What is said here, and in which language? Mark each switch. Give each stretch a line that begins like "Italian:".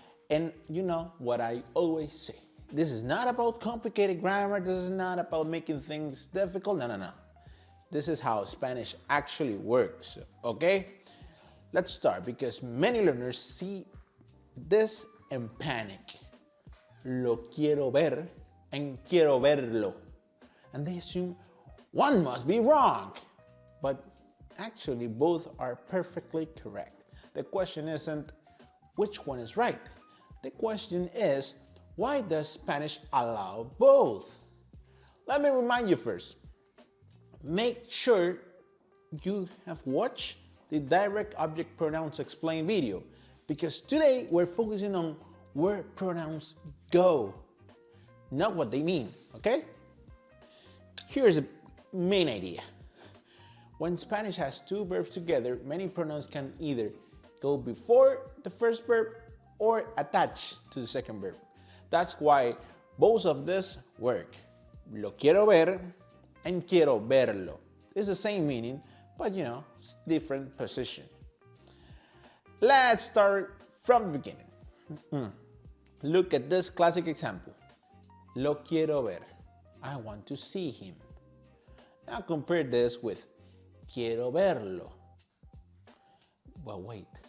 English: And you know what I always say. This is not about complicated grammar. This is not about making things difficult. No. This is how Spanish actually works, okay? Let's start because many learners see this and panic.
Spanish: Lo quiero ver
English: and
Spanish: quiero verlo.
English: And they assume one must be wrong. But actually both are perfectly correct. The question isn't which one is right. The question is, why does Spanish allow both? Let me remind you first. Make sure you have watched the direct object pronouns explained video, because today we're focusing on where pronouns go, not what they mean, okay? Here's the main idea. When Spanish has two verbs together, many pronouns can either go before the first verb or attach to the second verb. That's why both of this work.
Spanish: Lo quiero ver
English: and
Spanish: quiero verlo.
English: It's the same meaning, but you know, it's different position. Let's start from the beginning. Look at this classic example.
Spanish: Lo quiero ver.
English: I want to see him. Now compare this with
Spanish: quiero verlo.
English: Well, wait.